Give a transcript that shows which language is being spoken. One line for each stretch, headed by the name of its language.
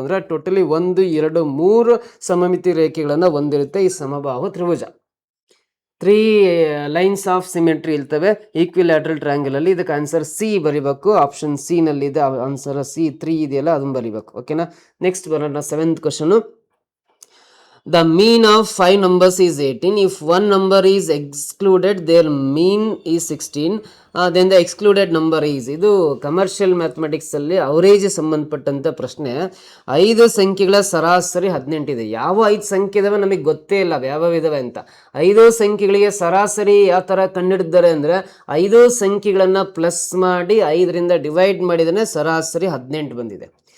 Kannada: ಅಂದರೆ ಟೋಟಲಿ 1, 2, 3 ಸಮಮಿತಿ ರೇಖೆಗಳನ್ನು ಹೊಂದಿರುತ್ತೆ ಈ ಸಮಬಾಹು ತ್ರಿಭುಜ. 3 ಲೈನ್ಸ್ ಆಫ್ ಸಿಮೆಟ್ರಿ ಇರ್ತವೆ ಈಕ್ವಿಲ್ಯಾಟ್ರಲ್ ಟ್ರಯಾಂಗಲ್ ಅಲ್ಲಿ. ಇದಕ್ಕೆ ಆನ್ಸರ್ ಸಿ ಬರಿಬೇಕು. ಆಪ್ಷನ್ ಸಿ ನಲ್ಲಿ ಇದೆ ಆನ್ಸರ್. ಸಿ 3 ಇದೆಯಲ್ಲ ಅದನ್ನು ಬರಿಬೇಕು. ಓಕೆನಾ. ನೆಕ್ಸ್ಟ್ ಬರೋಣ 7th question.
English: The mean of 5 numbers is 18. If one number is excluded, their mean is 16. Then the excluded number is.
Kannada: ಇದು ಕಮರ್ಷಿಯಲ್ ಮ್ಯಾಥಮೆಟಿಕ್ಸ್ ಅಲ್ಲಿ ಅವರೇಜ್ ಸಂಬಂಧಪಟ್ಟಂತ ಪ್ರಶ್ನೆ. 5 ಸಂಖ್ಯೆಗಳ ಸರಾಸರಿ 18 ಇದೆ. ಯಾವ 5 ಸಂಖ್ಯೆ ಇದಾವೆ ನಮಗೆ ಗೊತ್ತೇ ಇಲ್ಲ ಯಾವ ಇದಾವೆ ಅಂತ. 5 ಸಂಖ್ಯೆಗಳಿಗೆ ಸರಾಸರಿ ಯಾವ ತರ ಕಂಡುಹಿಡಿದ್ದಾರೆ ಅಂದ್ರೆ 5 ಸಂಖ್ಯೆಗಳನ್ನ ಪ್ಲಸ್ ಮಾಡಿ 5ರಿಂದ ಡಿವೈಡ್ ಮಾಡಿದ್ರೆ ಸರಾಸರಿ 18 ಬಂದಿದೆ.